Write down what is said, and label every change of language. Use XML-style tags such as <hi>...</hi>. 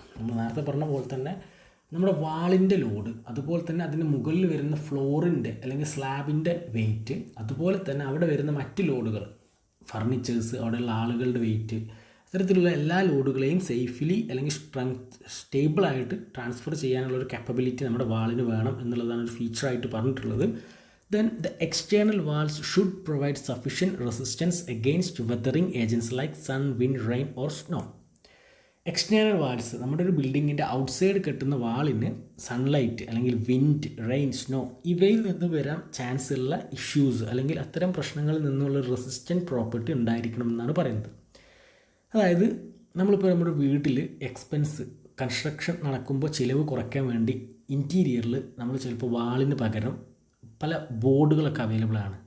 <ml>നമ്മൾ നേരത്തെ പറഞ്ഞ പോലെ തന്നെ നമ്മുടെ വാളിൻ്റെ ലോഡ്, അതുപോലെ തന്നെ അതിന് മുകളിൽ വരുന്ന ഫ്ലോറിൻ്റെ അല്ലെങ്കിൽ സ്ലാബിൻ്റെ വെയിറ്റ്, അതുപോലെ തന്നെ അവിടെ വരുന്ന മറ്റ് ലോഡുകൾ, ഫർണിച്ചേഴ്സ്, അവിടെയുള്ള ആളുകളുടെ വെയിറ്റ്, അത്തരത്തിലുള്ള എല്ലാ ലോഡുകളെയും സേഫ്ലി അല്ലെങ്കിൽ സ്റ്റേബിളായിട്ട് ട്രാൻസ്ഫർ ചെയ്യാനുള്ളൊരു കാപ്പബിലിറ്റി നമ്മുടെ വാളിന് വേണം എന്നുള്ളതാണ് ഒരു ഫീച്ചറായിട്ട് പറഞ്ഞിട്ടുള്ളത്.</ml> <en>Then the external walls should provide sufficient resistance against weathering agents like sun, wind, rain or snow.</en> <ml>External walls നമ്മുടെ ഒരു ബിൽഡിങ്ങിൻ്റെ ഔട്ട്സൈഡ് കെട്ടുന്ന വാളിന് സൺലൈറ്റ് അല്ലെങ്കിൽ വിൻഡ്, റെയിൻ, സ്നോ ഇവയിൽ നിന്ന് വരാൻ ചാൻസ് ഉള്ള ഇഷ്യൂസ് അല്ലെങ്കിൽ അത്തരം പ്രശ്നങ്ങളിൽ നിന്നുള്ള റെസിസ്റ്റൻറ്റ് പ്രോപ്പർട്ടി ഉണ്ടായിരിക്കണം എന്നാണ് പറയുന്നത്. അതായത് നമ്മളിപ്പോൾ നമ്മുടെ വീട്ടിൽ കൺസ്ട്രക്ഷൻ നടക്കുമ്പോൾ ചിലവ് കുറയ്ക്കാൻ വേണ്ടി ഇൻറ്റീരിയറിൽ നമ്മൾ ചിലപ്പോൾ വാളിന് പകരം പല ബോർഡുകളൊക്കെ അവൈലബിൾ ആണ്.</ml>